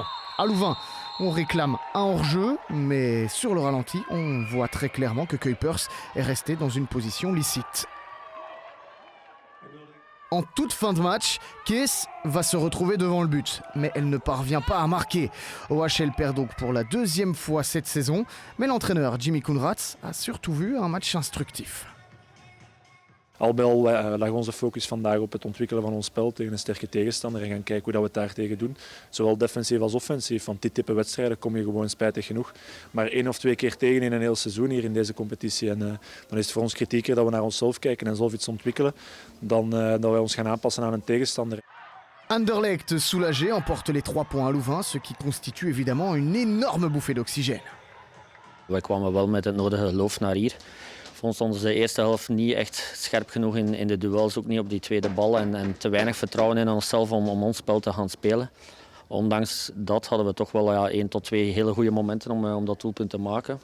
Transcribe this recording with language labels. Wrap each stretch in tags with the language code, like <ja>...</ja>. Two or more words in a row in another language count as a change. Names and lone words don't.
<fr>À Louvain, on réclame un hors-jeu, mais sur le ralenti, on voit très clairement que Kuipers est resté dans une position licite. En toute fin de match, Kees va se retrouver devant le but, mais elle ne parvient pas à marquer. OHL perd donc pour la 2e fois cette saison, mais l'entraîneur Jimmy Koenraads a surtout vu un match instructif.</fr> <nl>Al bij al lag onze focus vandaag op het ontwikkelen van ons spel tegen een sterke tegenstander en gaan kijken hoe dat we het daartegen doen. Zowel defensief als offensief, want dit type wedstrijden kom je gewoon spijtig genoeg maar 1 of 2 keer tegen in een heel seizoen hier in deze competitie. En dan is het voor ons kritieker dat we naar onszelf kijken en zelf iets ontwikkelen dan dat wij ons gaan aanpassen aan een tegenstander.</nl> <fr>Anderlecht, soulagé, emporte les 3 points à Louvain, ce qui constitue évidemment une énorme bouffée d'oxygène.</fr> <nl>Wij kwamen wel met het nodige geloof naar hier. Voor ons stonden ze de eerste helft niet echt scherp genoeg in de duels, ook niet op die tweede bal en te weinig vertrouwen in onszelf om ons spel te gaan spelen. Ondanks dat hadden we toch wel 1 tot 2 hele goede momenten om dat doelpunt te maken.</nl>